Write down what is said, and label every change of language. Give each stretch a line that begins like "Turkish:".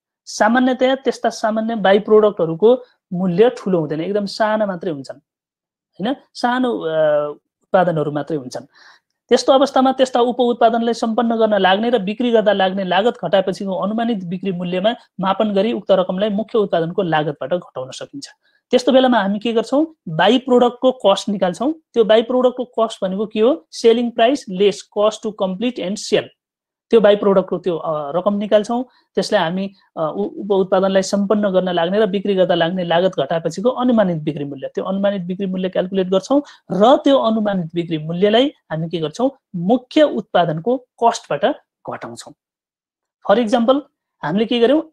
Nepali: सामान्यतया त्यस्ता सामान्य बाइ प्रोडक्टहरूको मूल्य ठुलो हुँदैन, एकदम साना मात्रै हुन्छन्, हैन, सानो उत्पादनहरू मात्रै हुन्छन्। त्यस्तो अवस्थामा त्यस्ता उप उत्पादनलाई सम्पन्न गर्न लाग्ने र बिक्री गर्दा लाग्ने लागत घटाएपछिको अनुमानित बिक्री मूल्यमा मापन गरी उक्त रकमलाई मुख्य उत्पादनको लागतबाट घटाउन सकिन्छ। त्यस्तो बेलामा हामी के गर्छौँ? बाइ प्रोडक्टको कस्ट निकाल्छौँ। त्यो बाइ प्रोडक्टको कस्ट भनेको के हो?
English: Selling price less cost to complete and sell.
Nepali: त्यो बाइ प्रोडक्टको त्यो रकम निकाल्छौँ। त्यसलाई हामी उप उत्पादनलाई सम्पन्न गर्न लाग्ने र बिक्री गर्दा लाग्ने लागत घटाएपछिको अनुमानित बिक्री मूल्य, त्यो अनुमानित बिक्री मूल्य क्याल्कुलेट गर्छौँ र त्यो अनुमानित बिक्री मूल्यलाई हामी के गर्छौँ? मुख्य उत्पादनको कस्टबाट घटाउँछौँ।
English: for example,
Nepali: हामीले के गर्यौँ?